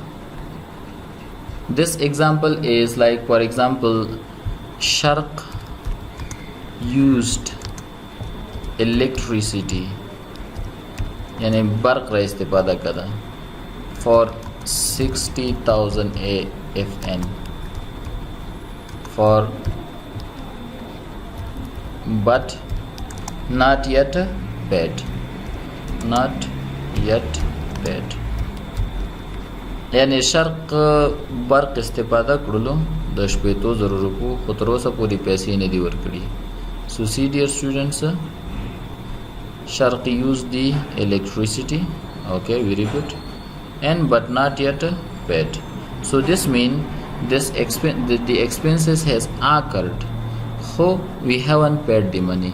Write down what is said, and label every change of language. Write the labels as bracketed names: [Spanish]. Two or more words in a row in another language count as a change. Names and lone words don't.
[English] This example is for example, Sharq used electricity [Persian] برق را استفاده کده [English] for 60,000 AFN but not yet paid. [Pashto] شرق برق استفاده کړلو د 15,000 روپو خو تر اوسه پورې پیسې نه دي ورکړي. [English] So see dear students, Sharq used the electricity, okay, very good, and but not yet paid. So this means the expenses has occurred, so we haven't paid the money.